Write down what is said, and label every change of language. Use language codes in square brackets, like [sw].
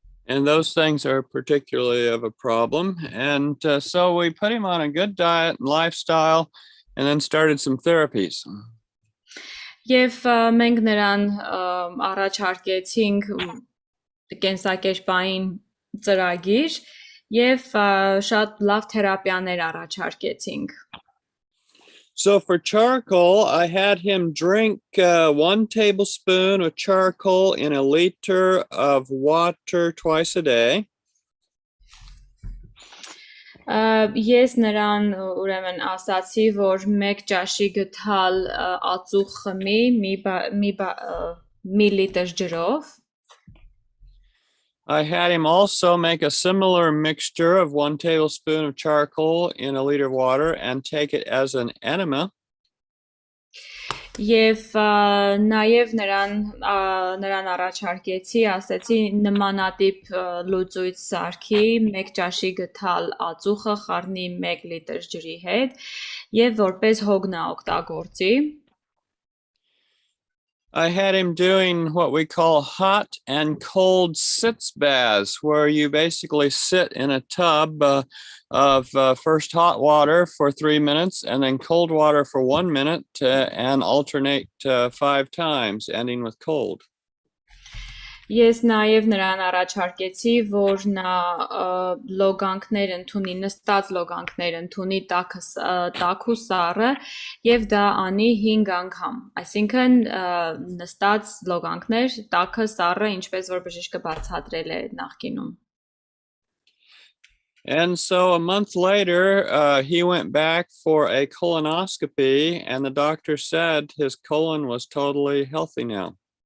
[en] And those things are particularly of a problem. And so we put him on a good diet and lifestyle and then started some therapies. [hy] Եվ մենք նրան առաջարկեցինք կենսակերպային ծրագիր եւ շատ լավ թերապիաներ առաջարկեցինք. [en] So for charcoal, I had him drink 1 tablespoon of charcoal in a liter of water twice a day. [hy] Ես նրան ուրեմն ասացի, որ 1 ճաշի գթալ ածուխ խմի մի լիտր ջրով. [en] I had him also make a similar mixture of 1 tablespoon of charcoal in a liter of water and take it as an enema. [hy] Եվ նաև նրան առաջարկեցի, ասեցի նմանատիպ լուծույց սարքի 1 ճաշի գթալ ածուխը խառնի 1 լիտր ջրի հետ եւ որպես հոգնա օգտագործի. [en] I had him doing what we call hot and cold sitz baths, where you basically sit in a tub of first hot water for 3 minutes and then cold water for 1 minute and alternate 5 times, ending with cold. [hy] Ես նաև նրան առաջարկեցի, որ նա լոգանքներ ընդունի, նստած լոգանքներ ընդունի տաք ու սառը եւ դա անի 5 անգամ, այսինքն նստած լոգանքներ, տաքը, սառը, ինչպես որ բժիշկը բացատրել է նախկինում. [en] And so a month later, he went back for a colonoscopy and the doctor said his colon was totally healthy now.